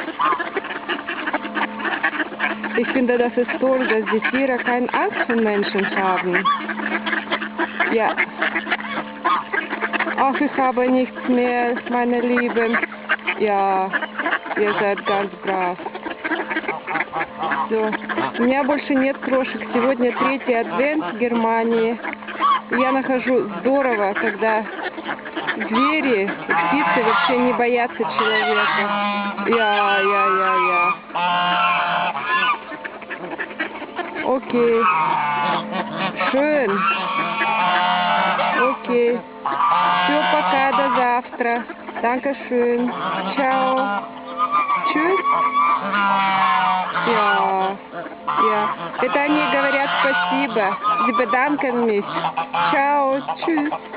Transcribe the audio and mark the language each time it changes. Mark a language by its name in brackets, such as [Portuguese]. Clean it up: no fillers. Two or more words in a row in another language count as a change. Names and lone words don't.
[German] Ich finde, das ist toll, dass die Tiere keine Angst vor Menschen haben. Ja. Ach, ich habe nichts mehr, meine Lieben. Ja, ihr seid ganz brav. [Russian] Все. У меня больше нет крошек. Сегодня 3-й адвент в Германии. Я нахожу здорово, когда звери, птицы вообще не боятся человека. Я. Окей. [German] Schön. Okay. [Russian] Все, пока, до завтра. [German] Dankeschön. Ciao. Tschüss. Ja. [Russian] Это они говорят спасибо. [German] Sie bedanken mich. Ciao. Tschüss.